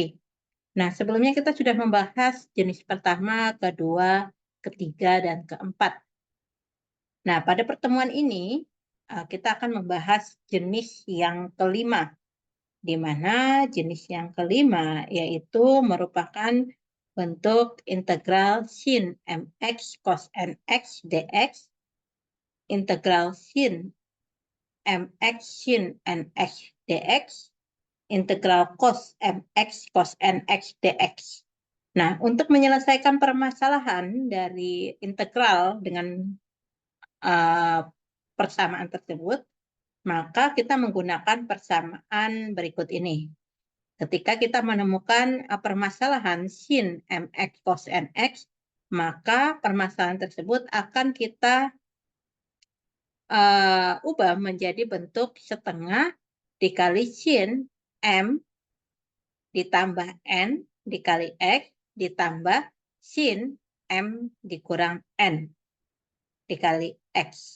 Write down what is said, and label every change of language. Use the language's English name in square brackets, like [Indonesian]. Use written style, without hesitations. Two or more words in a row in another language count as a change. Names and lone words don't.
[Indonesian] Nah, sebelumnya kita sudah membahas jenis pertama, kedua, ketiga, dan keempat. Nah, pada pertemuan ini kita akan membahas jenis yang kelima, di mana jenis yang kelima yaitu merupakan bentuk integral sin mx cos nx dx, integral sin mx sin nx dx, integral cos mx cos nx dx. Nah, untuk menyelesaikan permasalahan dari integral dengan persamaan tersebut, maka kita menggunakan persamaan berikut ini. Ketika kita menemukan permasalahan sin mx cos nx, maka permasalahan tersebut akan kita ubah menjadi bentuk setengah dikali sin m ditambah n dikali x ditambah sin m dikurang n dikali x.